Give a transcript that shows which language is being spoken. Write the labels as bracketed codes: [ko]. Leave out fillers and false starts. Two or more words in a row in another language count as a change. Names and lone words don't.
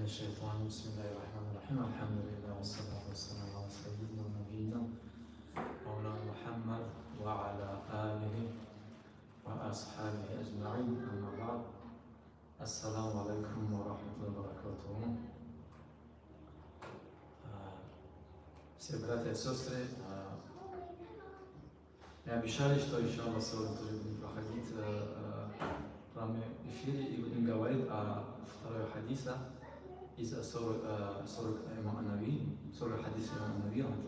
[ar] الشيطان بسم الله الرحمن الرحيم الحمد لله والصلاة والسلام على سيدنا ونبينا مولانا محمد وعلى آله وأصحابه أجمعين أما بعد السلام عليكم ورحمة الله وبركاته. [ru] Все братья и сестры, мы обещали, что иншаллах сегодня тоже будем проходить в прямом эфире и будем говорить о второй хадисе из 40 имам Нави, 40 хадисов имам Нави,